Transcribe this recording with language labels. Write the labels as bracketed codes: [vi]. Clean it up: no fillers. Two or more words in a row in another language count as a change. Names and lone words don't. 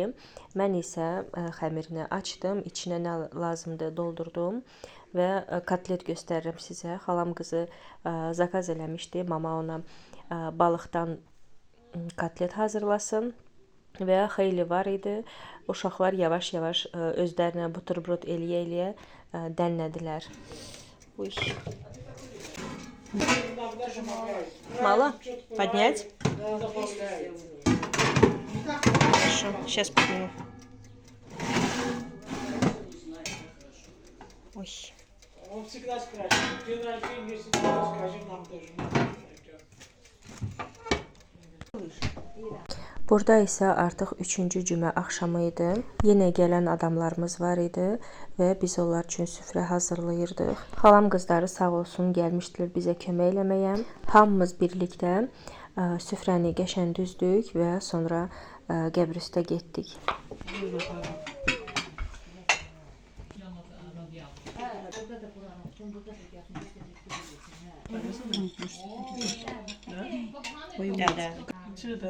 [az] Mən isə xəmirini açdım, içinə nə lazımdır doldurdum və kotlet göstərirəm sizə. Xalam qızı zakaz eləmişdi. Mama ona balıqdan kotlet hazırlasın və xeyli var idi. Uşaqlar yavaş-yavaş özlərinə buterbrot eləyə-eləyə dənlədilər. Uy. [ru] Мало? Поднять? Хорошо, сейчас подниму. Ой. Он всегда спрашивает, день рождения, если что, скажи нам тоже. [az] Burada isə artıq 3-cü cümə axşamı idi. Yenə gələn adamlarımız var idi və biz onlar üçün süfrə hazırlayırdıq. Xalam qızları sağ olsun gəlmişdilər bizə kömək eləməyə. Hamımız birlikdə süfrəni qəşəng düzdük və sonra qəbrüstə getdik. [ru] Что-то.